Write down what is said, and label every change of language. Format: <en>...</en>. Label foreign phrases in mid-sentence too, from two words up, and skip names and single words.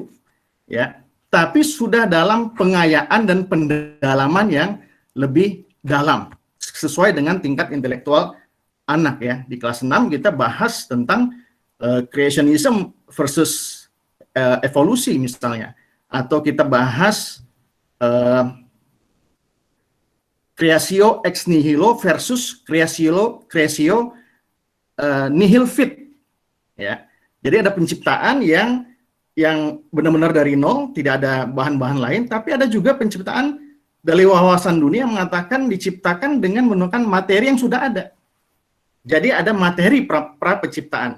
<id>Ya, tapi sudah dalam pengayaan dan pendalaman yang lebih dalam sesuai dengan tingkat intelektual anak ya. Di kelas 6 kita bahas tentang</id> <en>creationism versus</en> <id>evolusi misalnya, atau kita bahas</id> <la>creatio ex nihilo</la> <id>versus</id> <la>creatio nihil fit</la> <id>ya. Jadi ada penciptaan yang benar-benar dari nol, tidak ada bahan-bahan lain, tapi ada juga penciptaan dari wawasan dunia yang mengatakan diciptakan dengan menggunakan materi yang sudah ada. Jadi ada materi pra penciptaan.</id>